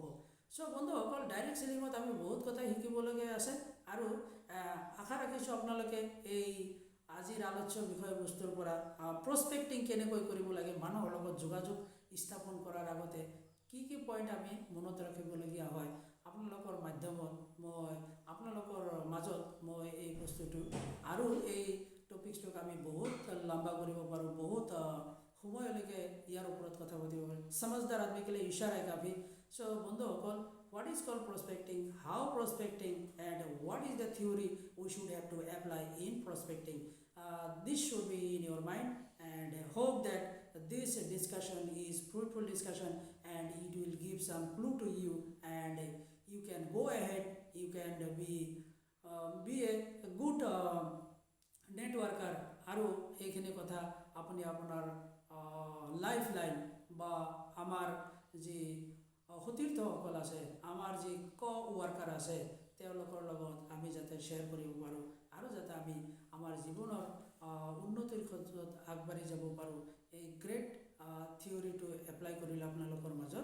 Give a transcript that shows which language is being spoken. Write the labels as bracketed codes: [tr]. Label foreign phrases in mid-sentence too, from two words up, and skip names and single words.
[as] চ' বন্ধুসকল, ডাইৰেক্ট চেলিঙত আমি বহুত কথা শিকিবলগীয়া আছে, আৰু আশা ৰাখিছোঁ আপোনালোকে এই আজিৰ আলোচ্য বিষয়বস্তুৰ পৰা প্ৰস্পেক্টিং কেনেকৈ কৰিব লাগে, মানুহৰ লগত যোগাযোগ স্থাপন কৰাৰ আগতে কি কি পইণ্ট আমি মনত ৰাখিবলগীয়া হয়, আপোনালোকৰ মাধ্যমত আপোনালোকৰ মাজত মই এই বস্তুটো আৰু এই টপিকটোক আমি বহুত লম্বা কৰিব পাৰোঁ, বহুত সময়লৈকে ইয়াৰ ওপৰত কথা পাতিব পাৰোঁ। [hi] समझदार आदमी के लिए इशारा है काफ़ी। [as] চ' বন্ধুসকল, [en] what is called prospecting, how prospecting, and what is the theory we should have to apply in prospecting. This should be in your mind, and hope that this discussion is fruitful discussion and it will give some clue to you, and you can go ahead, you can be a good নেটওয়ার্কার। [as] আৰু এইখিনি কথা আপুনি আপোনাৰ [en] life line [as] বা আমাৰ যি সতীৰ্থসকল আছে, আমাৰ যি ৱৰ্কাৰ আছে, তেওঁলোকৰ লগত আমি যাতে শ্বেয়াৰ কৰিব পাৰোঁ আৰু যাতে আমি আমাৰ জীৱনৰ উন্নতিৰ ক্ষেত্ৰত আগবাঢ়ি যাব পাৰোঁ, এই গ্ৰেট থিয়ৰিটো এপ্লাই কৰিলে আপোনালোকৰ মাজত।